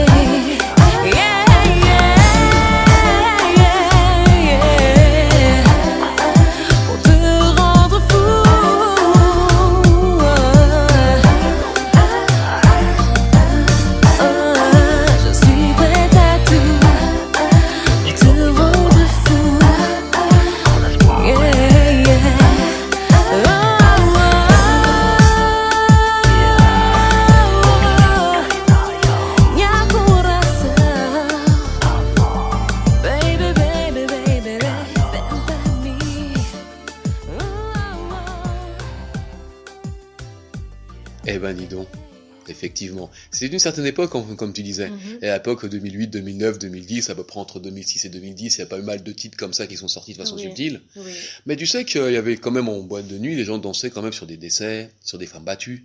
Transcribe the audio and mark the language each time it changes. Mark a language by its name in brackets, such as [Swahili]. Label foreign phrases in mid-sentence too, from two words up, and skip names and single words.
[French] Yeah, pour te rendre fou. Je suis prête à tout pour te rendre fou. [Portuguese] Minha coração, [English] baby, baby, baby, [Portuguese] vem pra mim. [French] Eh ben, dis donc. Effectivement. C'est d'une certaine époque, comme tu disais. Et à l'époque 2008, 2009, 2010, à peu près entre 2006 et 2010, il y a pas eu mal de titres comme ça qui sont sortis de façon subtile. Oui. Mais tu sais qu'il y avait quand même en boîte de nuit, les gens dansaient quand même sur des décès, sur des femmes battues.